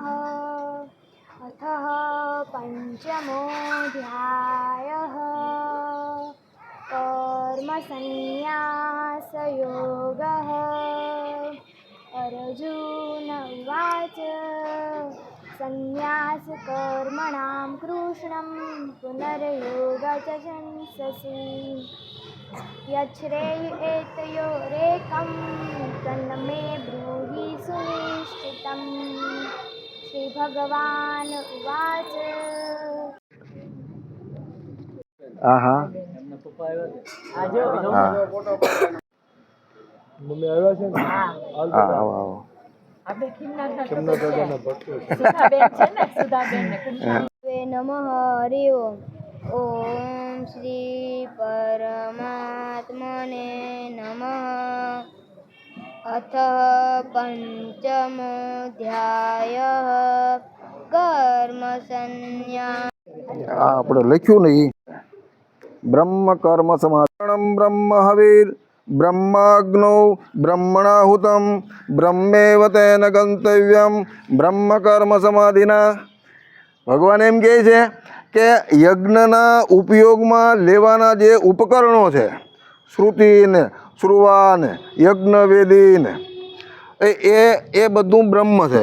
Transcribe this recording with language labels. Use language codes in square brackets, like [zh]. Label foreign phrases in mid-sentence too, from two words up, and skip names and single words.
[sa] અથ પંચમોऽધ્યાયઃ કર્મ સંન્યાસ યોગઃ. અર્જુન ઉવાચ સંન્યાસ કર્મણાં કૃષ્ણં પુનર્યોગં ચ સંસસી. यच्छ्रेय एतयोरेकं तन्मे ब्रूहि सुनिश्चितं श्रीभगवान् उवाच [gu] હા મમ્મી આવ્યા છે ને હાલ આવો આવો કેમના દાદાના ભક્તો છે. [sa] नमः हरि ओम ओम श्री परमात्मने नमः अथ पंचमोऽध्यायः कर्म संन्यास [gu] આપણે લખ્યું ને ઈ [sa] બ્રહ્મ કર્મ સમાધાનમ બ્રહ્મ હવિર બ્રહ્માગ્નૌ બ્રહ્મણાહુતમ બ્રહ્મેવ તેન ગંતવ્યમ બ્રહ્મ કર્મ સમાધિના. [gu] ભગવાન એમ કહે છે કે યજ્ઞના ઉપયોગમાં લેવાના જે ઉપકરણો છે, શ્રુતિને શ્રુવાને યજ્ઞવેદીને એ બધું બ્રહ્મ છે.